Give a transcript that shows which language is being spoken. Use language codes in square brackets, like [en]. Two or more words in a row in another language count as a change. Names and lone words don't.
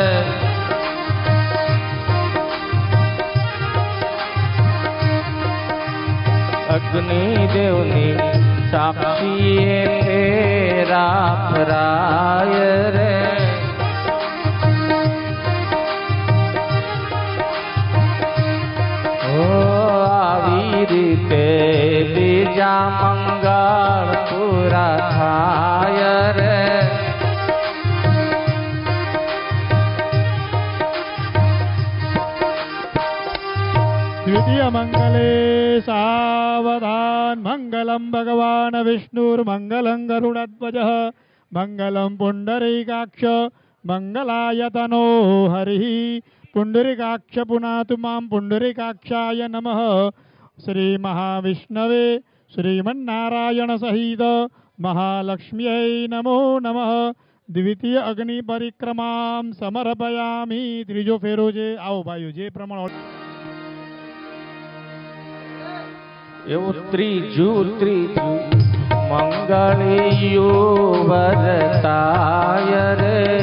[gu] અગ્નિદેવની સાક્ષીએ ફેરા ફરાય રે। આવી રીતે બીજા મંગળ પૂરા થાય રે। [sa] द्वितीय मंगले सावधान मंगलम भगवान विष्णुर्मंगलं गरुड़ध्वजः मंगलं पुंडरीकाक्ष मंगलायतनो हरिः पुंडरीकाक्ष पुनातु मां पुंडरीकाक्षाय नमः। श्री महाविष्णवे श्रीमन्नारायण सहित महालक्ष्म्यै नमो नमः। द्वितीय अग्नि परिक्रमाम समर्पयामि. [gu] ત્રીજો ફેરો છે. આવો ભાઈઓ જે પ્રમાણે એવું ત્રીજું મંગળિયું વરતાય રે.